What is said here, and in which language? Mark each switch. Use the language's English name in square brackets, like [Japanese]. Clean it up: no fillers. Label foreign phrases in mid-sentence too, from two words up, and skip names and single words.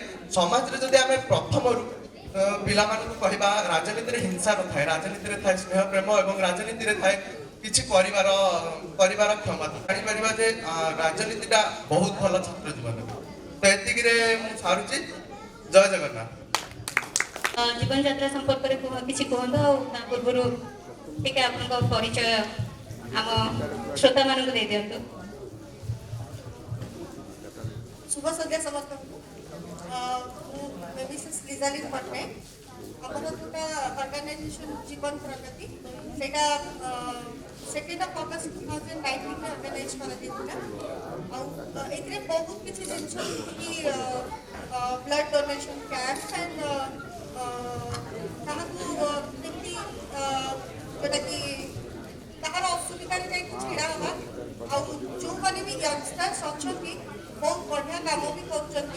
[Odia] ସମାଜରେ ଯଦି ଆମେ ପ୍ରଥମରୁ ପିଲାମାନଙ୍କୁ କହିବା ରାଜନୀତିରେ ହିଂସା ନଥାଏ, ରାଜନୀତିରେ ଥାଏ ସ୍ନେହ ପ୍ରେମ ଏବଂ ରାଜନୀତିରେ ଥାଏ କିଛି କରିବାର କ୍ଷମତା, ଜାଣିପାରିବା ଯେ ରାଜନୀତିଟା ବହୁତ ଭଲ ଛାତ୍ର ଜୀବନରେ। ତ ଏତିକିରେ ମୁଁ ସାରୁଛି। ଜୟ ଜଗନ୍ନାଥ। ଜୀବନ ଯାତ୍ରା ସମ୍ପର୍କରେ କିଛି କୁହନ୍ତୁ, ଆଉ ତା ପୂର୍ବରୁ ଟିକେ ଆପଣଙ୍କ ପରିଚୟ ଆମ ଶ୍ରୋତାମାନଙ୍କୁ ଦେଇ ଦିଅନ୍ତୁ। [Hindi] शुभ संध्या समस्त [Odia] मिसेस लिजालिन पट्टनायक ଆମର ଯେଉଁଟା ଅର୍ଗାନାଇଜେସନ ଜୀବନ ପ୍ରଗତି ସେଇଟା 2nd of August 2019 ଅର୍ଗାନାଇଜ କରାଯାଇଥିଲା। ଆଉ ଏଥିରେ ବହୁତ କିଛି ଜିନିଷ କି [English] blood donation camp [Odia] ଆଣ୍ଡ କାହାକୁ କେମିତି ଯେଉଁଟାକି କାହାର ଅସୁବିଧାରେ ଯାଇକି ଛିଡ଼ା ହେବା, ଆଉ ଯେଉଁମାନେ ବି ୟଙ୍ଗଷ୍ଟର୍ସ ଅଛନ୍ତି ବହୁତ ବଢ଼ିଆ କାମ ବି କରୁଛନ୍ତି।